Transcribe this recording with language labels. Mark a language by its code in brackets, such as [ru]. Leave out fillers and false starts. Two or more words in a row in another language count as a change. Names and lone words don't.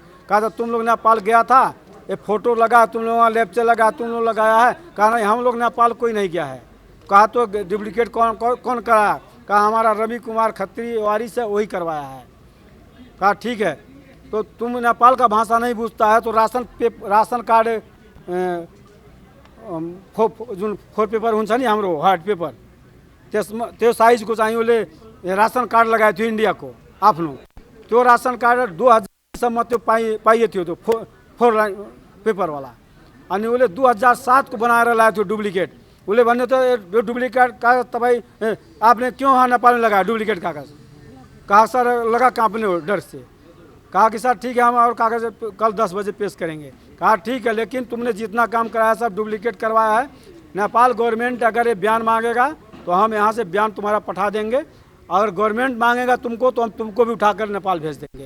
[hi] कहा था तुम लोग नेपाल गया था, ये फोटो लगा तुम लोग, लेप्चे लगा तुम लोग लगाया है। कहा नहीं हम लोग नेपाल कोई नहीं गया है। कहा तो डुप्लीकेट कौन कराया? कहा हमारा रवि कुमार खत्री वारिस है, वही करवाया है। कहा ठीक है, तो तुम नेपाल का भाषा नहीं बूझता है तो राशन कार्ड [ne] जुन 4 पेपर हुन्छ नि हाम्रो हार्ड पेपर, त्यो साइजको चाहिँ उसले राशन कार्ड लगाएको थियो इन्डियाको आफ्नो। त्यो राशन कार्ड 2000सम्म त्यो पाइए थियो, त्यो 4 लाइन पेपरवाला। अनि उसले 2007 को बनाएर ल्याएको थियो डुप्लिकेट। उसले भन्यो त यो डुप्लिकेट कागज तपाईँ [hi] आपने क्यों वहाँ नेपाल में लगाया डुप्लिकेट कागज? कहा सर लगा कांपने हो डर से। कहा कि सर ठीक है हम और कागज कल 10 बजे पेश करेंगे। कहा ठीक है, लेकिन तुमने जितना काम कराया सब डुप्लीकेट करवाया है। नेपाल गवर्नमेंट अगर ये बयान मांगेगा तो हम यहाँ से बयान तुम्हारा पठा देंगे, अगर गवर्नमेंट मांगेगा तुमको तो हम तुमको भी उठाकर नेपाल भेज देंगे।